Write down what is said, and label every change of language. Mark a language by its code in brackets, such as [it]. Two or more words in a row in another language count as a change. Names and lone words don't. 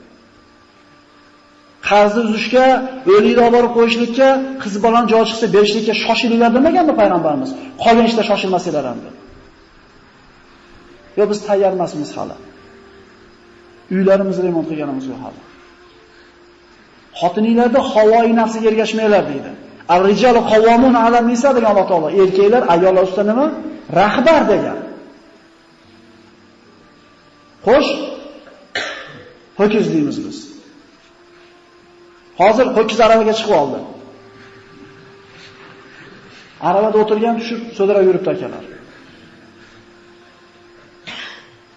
[uz] Qarzni uzishga, o'likni olib borib qo'yishlikka, qiz bolani joy chiqsa berishlikka shoshilinglar demaganda payg'ambarimiz. Qolgan ishda shoshilmasinglar ham dedi. Yo biz tayyor emasmiz hali. Uylarimizni remont qilganimiz yo'q hali. Xotininglarda havoyi nafsiga ergashmanglar deydi. [ar] الرجال قوامون على النساء [uz] degan Alloh taolo. Erkaklar ayollar ustidan nima? Rahbar degan. Xo'sh, ho'kiz deymiz biz. Hozir ho'kiz aravaga chiqib oldi. Aravada o'tirgan tushib so'dira yuribdi akalar.